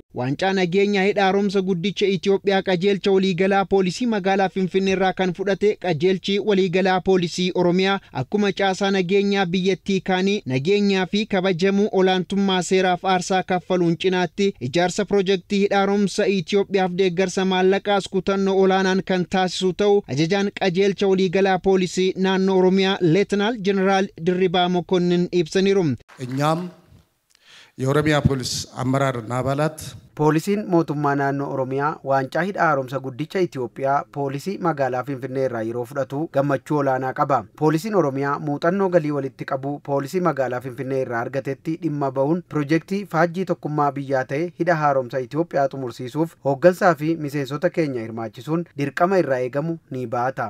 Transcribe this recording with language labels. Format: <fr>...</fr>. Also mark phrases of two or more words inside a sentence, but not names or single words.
<om>Waancaa nageenyaa hidha haaromsa guddicha Itoophiyaa qajeelcha waliigalaa poolisii magaalaa Finfinnee irraa kan fudhate qajeelchi waliigalaa poolisii Oromiyaa akkuma caasaa nageenyaa biyyattii kaanii nageenyaa fi kabajamuu olaantummaa seeraaf aarsaa kaffaluun cinaatti ijaarsa piroojeektii hidha haaromsa Itoophiyaaf deeggarsa maallaqaas kutannoo olaanaan kan taasisu ta'uu ajajaan qajeelcha waliigalaa poolisii naannoo Oromiyaa Leetinaal Jeneraal Dirribaa Mokonnin ibsaniiru.</om> <am>እኛም የኦሮሚያ ፖሊስ አመራርና አባላት</am> <om>Poolisiin mootummaa naannoo Oromiyaa waancaa hidha haaromsa guddicha Itoophiyaa poolisii magaalaa Finfinnee irraa yeroo fudhatu gammachuu olaanaa qaba. Poolisiin Oromiyaa muuxannoo galii walitti qabu poolisii magaalaa Finfinnee irraa argatetti dhimma ba'uun piroojeektii faajii tokkummaa biyyaa ta'e hidha haaromsa Itoophiyaa xumursiisuuf hooggansaa fi miseensota keenya hirmaachisuun dirqama irraa eegamu ni baata.</om>